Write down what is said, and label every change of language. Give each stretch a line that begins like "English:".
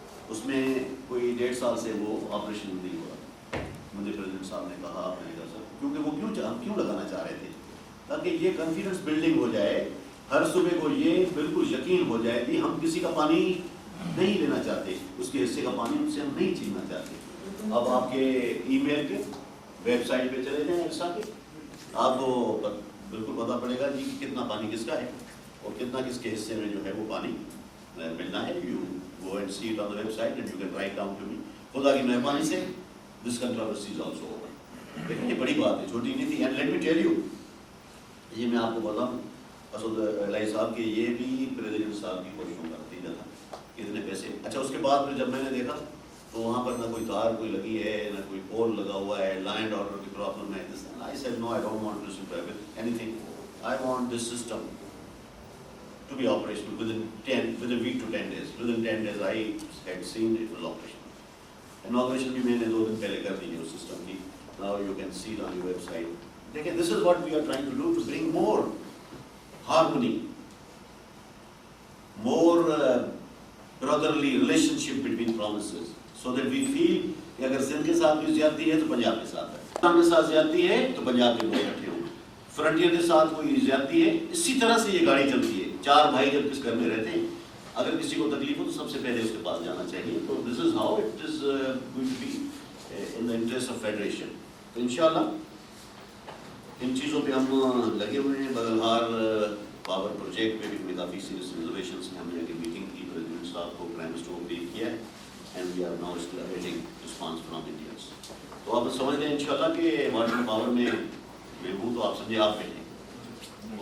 Urdu: اس میں کوئی 1.5 سال سے وہ آپریشن نہیں ہوا. مجھے پریزیڈنٹ صاحب نے کہا آپ نے کہا سر کیونکہ وہ کیوں لگانا چاہ رہے تھے تاکہ یہ کانفیڈنس بلڈنگ ہو جائے ہر صوبے کو یہ بالکل یقین ہو جائے کہ ہم کسی کا پانی نہیں لینا چاہتے اس کے حصے کا پانی ان سے ہم نہیں چھیننا چاہتے. اب آپ کے ای میل کے ویب سائٹ پہ چلے جائیں ایسا کہ آپ کو بالکل پتہ پڑے گا جی کہ کتنا پانی کس کا ہے اور کتنا کس کے حصے میں جو ہے وہ پانی ملنا ہے.
English: You go and see it on the website and you can write down to me.
Urdu: خدا کی مہربانی سے
English: this controversy is also over.
Urdu: لیکن یہ بڑی بات ہے چھوٹی نہیں تھی.
English: And let me tell you
Urdu: یہ میں آپ کو بتاؤں اسد علیہ صاحب کے یہ بھی پریزیڈنٹ صاحب کی کوششوں کا نتیجہ تھا. اتنے پیسے اچھا اس کے بعد پھر جب میں نے دیکھا تو وہاں پر نہ کوئی تار کوئی لگی ہے نہ کوئی پول لگا ہوا ہے. لینڈ آرڈر کی پرابلم ہے.
English: I said no, I don't want to simplify with anything. I want this system to be operational within a week to 10 days. Within 10 days I had seen it was operational.
Urdu: Inauguration بھی میں نے 2 دن پہلے کر دی ہے اس system کی.
English: Now you can see it on your website. دیکھیں this is what we are trying to do to bring more harmony, more brotherly relationship between provinces so that we feel
Urdu: کہ اگر سندھ کے ساتھ بھی زیادتی ہے تو پنجاب کے ساتھ ہے. پاکستان کے ساتھ زیادتی ہے تو پنجاب کے لوگ اکٹھے ہوں. فرنٹیئر کے ساتھ کوئی زیادتی ہے. اسی طرح سے یہ گاڑی چلتی ہے. 4 بھائی جب کس گھر میں رہتے ہیں اگر کسی کو تکلیف ہو تو سب سے پہلے اس کے پاس جانا چاہیے.
English: تو this is how it is going to be in the interest of federation.
Urdu: تو انشاءاللہ ان چیزوں پہ ہم لگے ہوئے ہیں. بغلہار پاور پروجیکٹ پہ بھی کافی سیریس ریزرویشنس ہیں. ہم نے ایک میٹنگ کی پریزیڈنٹ صاحب کو پرائم منسٹر کو بریف کیا ہے
English: And we are now still awaiting response from Indians.
Urdu: تو آپ سمجھ لیں انشاءاللہ کہ واٹر پاور میں ہوں تو آپ سمجھے آپ پہ ہیں.